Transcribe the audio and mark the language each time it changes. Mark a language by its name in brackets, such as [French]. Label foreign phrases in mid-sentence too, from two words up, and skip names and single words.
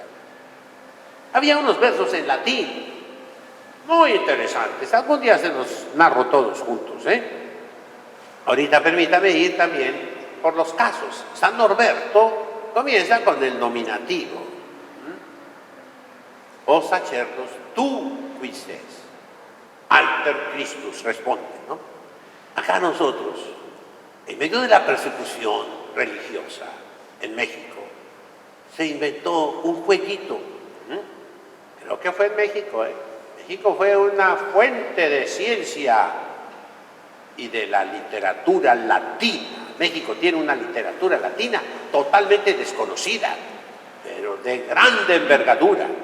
[Spanish] Había unos versos en latín muy interesantes. Algún día se los narro todos juntos, Ahorita permítame ir también por los casos. San Norberto comienza con el nominativo. [Latin] Oh sacerdos, tú quis es, alter Christus, [Spanish] responde, ¿no? Acá nosotros, en medio de la persecución religiosa en México, se inventó un jueguito. Creo que fue en México, México fue una fuente de ciencia y de la literatura latina México tiene una literatura latina totalmente desconocida, pero de grande envergadura.